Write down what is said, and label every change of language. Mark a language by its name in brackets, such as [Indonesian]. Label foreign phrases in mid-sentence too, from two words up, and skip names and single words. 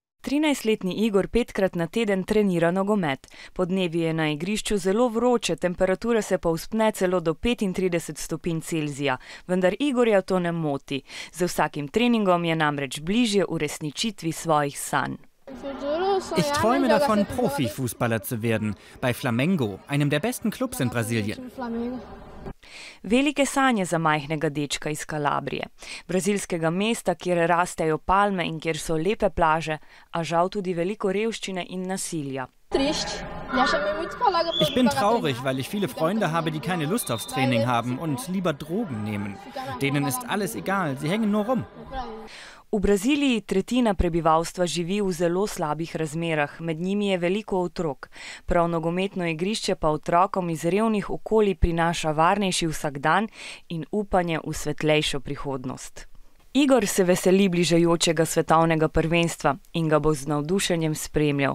[Slovenian] 13-letni Igor 5-krat na teden trenira nogomet. Podnevi je na igrišču zelo vroče, temperatura se povzpne celo do 35 stopinj Celzija, vendar Igorja to ne moti. Z vsakim treningom je namreč bližje uresničitvi svojih sanj. [German] Ich träume davon, Profifußballer zu werden, bei Flamengo, einem der besten Clubs in Brasilien. [Slovenian] Velike sanje za majhnega dečka iz Kalabrije, brazilskega mesta, kjer rastejo palme in kjer so lepe plaže, a žal tudi veliko revščine in nasilja. [German] Ich bin traurig, weil ich viele Freunde habe, die keine Lust aufs Training haben und lieber Drogen nehmen. Denen ist alles egal, sie hängen nur rum. [Slovenian] V Braziliji tretjina prebivalstva živi v zelo slabih razmerah, med njimi je veliko otrok. Prav nogometno igrišče pa otrokom iz revnih okolij prinaša varnejši vsakdan in upanje v svetlejšo prihodnost. Igor se veseli bližajočega svetovnega prvenstva in ga bo z navdušenjem spremljal.